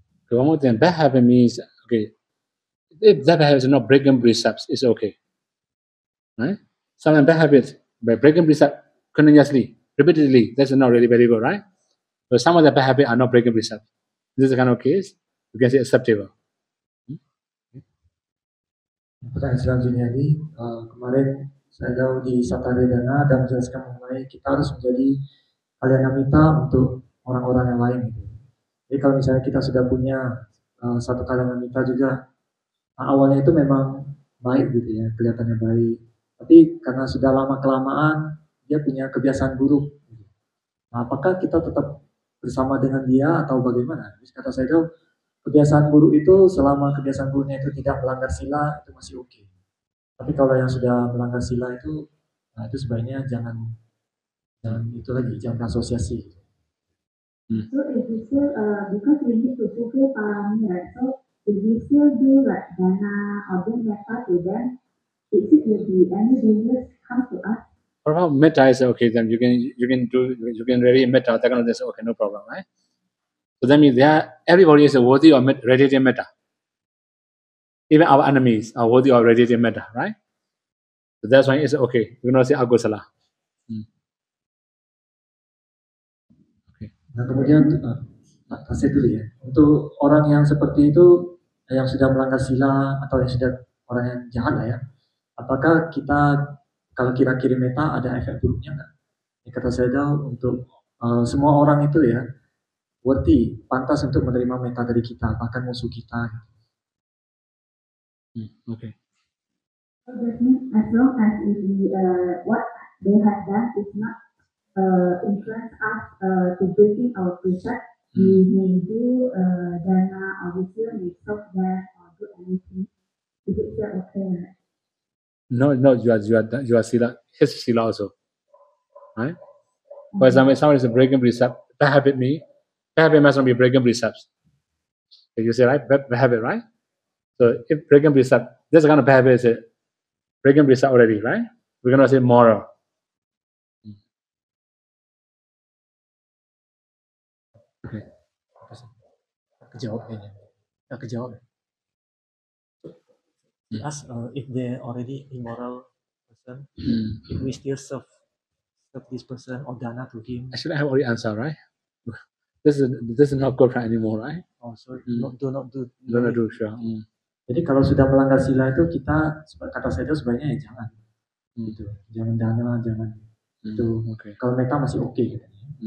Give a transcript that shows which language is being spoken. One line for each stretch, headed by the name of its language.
English: Okay, one more thing, bad habit means, okay, if that habit is not breaking precepts, it's okay. Right? Some bad habits, by breaking precepts continuously, repeatedly, that's not really very good, right? But some of the bad habits are not breaking precepts. This is the kind of case, you can say acceptable.
Indonesian: Pertanyaan selanjutnya ini, kemarin saya tahu di Satadedana dan menjelaskan mengenai kita harus menjadi kalyanamita untuk orang-orang yang lain. Gitu. Jadi kalau misalnya kita sudah punya satu kalyanamita juga, awalnya itu memang baik gitu ya, kelihatannya baik. Tapi karena sudah lama kelamaan, dia punya kebiasaan buruk. Nah, apakah kita tetap bersama dengan dia atau bagaimana? Jadi kata saya itu, kebiasaan buruk itu selama kebiasaan buruknya itu tidak melanggar sila itu masih oke. Tapi kalau yang sudah melanggar sila itu, nah itu sebaiknya jangan itu lagi, jangan asosiasi.
English: So if we still, because we need to fulfill parami, right? So if we still do like dana or do metta to them, it will be any dangers come to us. What about metta is okay, then you can really metta, that kind of thing, okay, no problem, right? So that means everybody is worthy of radiating metta. Even our enemies are worthy of radiating metta, right? So that's why it's okay. You cannot say agusala. Okay.
Indonesian: Nah kemudian kasih dulu ya. Untuk orang yang seperti itu, yang sudah melanggar sila atau yang sudah orang yang jahat lah ya. Apakah kita kalau kira-kira meta ada efek buruknya nggak? Ya, kata saya untuk semua orang itu ya worthy, pantas untuk menerima meta dari kita, bahkan musuh kita.
English: Okay. So that means as long as what they have done is not influence us to breaking our precept, we may do dana or we still may stop them or do anything. Is it still okay? Right? No, you are sila. His sila also, right? For example, if someone is breaking precept, bad habit must not be breaking precepts. You say right, bad habit, right? So if breaking precept, this kind of bad habit is breaking precept already, right? We're gonna say moral. Okay.
Indonesian: Kejawab kayaknya. Nggak kejawab.
English: He asked if they're already immoral person, Mm. if we still serve this person or dana to him. Actually, I have already answered, right? This is not girlfriend anymore, right? Oh, so Mm. not do. Don't do, sure. Mm.
Indonesian: Jadi kalau sudah melanggar sila itu kita, kata saya itu sebaiknya ya jangan, gitu, jangan dana, jangan itu.
English: Okay.
Indonesian: Kalau mereka masih oke katanya.